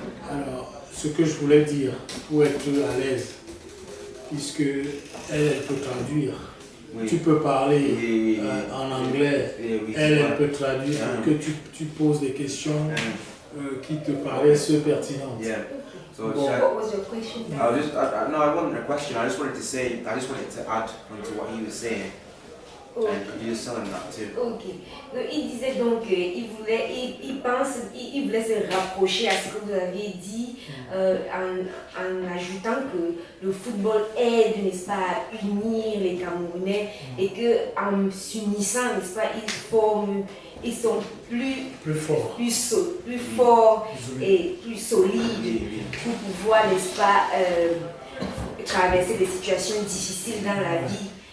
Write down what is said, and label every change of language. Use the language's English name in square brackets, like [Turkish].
[French] Alors, ce que je voulais dire, pour être à l'aise, puisque elle peut traduire. Oui. Tu peux parler en anglais, elle peut traduire, que tu poses des questions qui te paraissent pertinentes. [English] Yeah. So what was your question? No, I wasn't a question. I just wanted to add onto what he was saying. Okay. And could you just tell him that too? Ok. [French] Donc, il disait donc qu'il voulait se rapprocher à ce que vous aviez dit en ajoutant que le football aide, n'est-ce pas, à unir les Camerounais et qu'en s'unissant, n'est-ce pas, ils sont plus forts et plus solides pour pouvoir, n'est-ce pas, traverser des situations difficiles dans la vie.